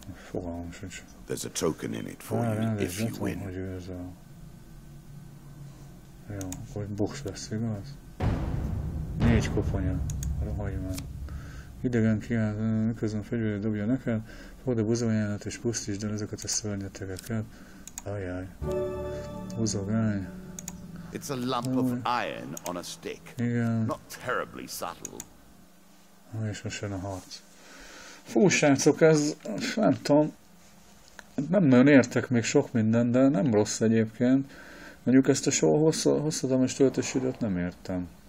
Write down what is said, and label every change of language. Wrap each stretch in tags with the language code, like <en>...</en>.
<hu>Fogalmam sincs. Ránézzetem, hogy ő ez a... Jó, akkor box lesz, igaz? 4 koponya, rohagy meg. Idegen kiállt, miközben a fegyverét dobja neked, fogd a buzogányát és pusztítsd el ezeket a szörnyetegeket. Ajjaj. Buzogány.</hu> <en>It's a lump of iron on a stick.</en> <hu>Igen.</hu> <en>Not terribly subtle.</en> <hu>És most jön a harc. Fú, srácok, ez, nem tudom, Nem nagyon értek még sok minden, de nem rossz egyébként. Mondjuk ezt a hosszadalmas töltési időt nem értem.</hu>